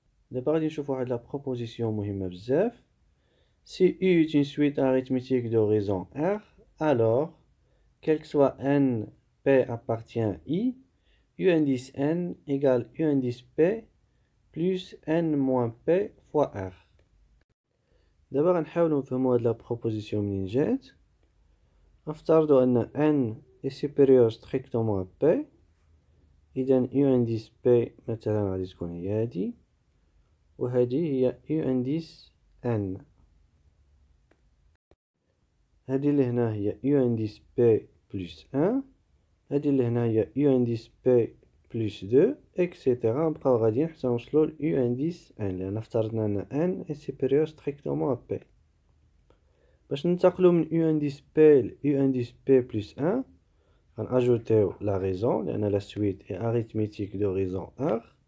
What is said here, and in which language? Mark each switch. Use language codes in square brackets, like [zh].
[fr] D'abord, on va voir la proposition [ar] مهمة بزاف. [fr] Si U est une suite arithmétique de raison R, alors, quel que soit n, P appartient à I, U indice n égale U indice P plus n moins P fois R. D'abord, on va voir la proposition [ar] منين جات. نفترض أن [fr] n est supérieur strictement à P. [ar] إذن U indice P مثلا غادي تكون هي هادي. وهذه هي U indice n. هذه اللي هنا هي [fr] U indice P plus 1. [ar] هذه اللي هنا هي U indice P [fr] plus 2 etc. [ar] نبقاو غاديين حتى نوصلو ل U indice n لأن افترضنا أن [fr] n est supérieur strictement à P. [ar] باش ننتقلو من U indice P ل U indice P plus 1 غنأجوتيو la raison لأن [fr] la suite est arithmétique de raison R.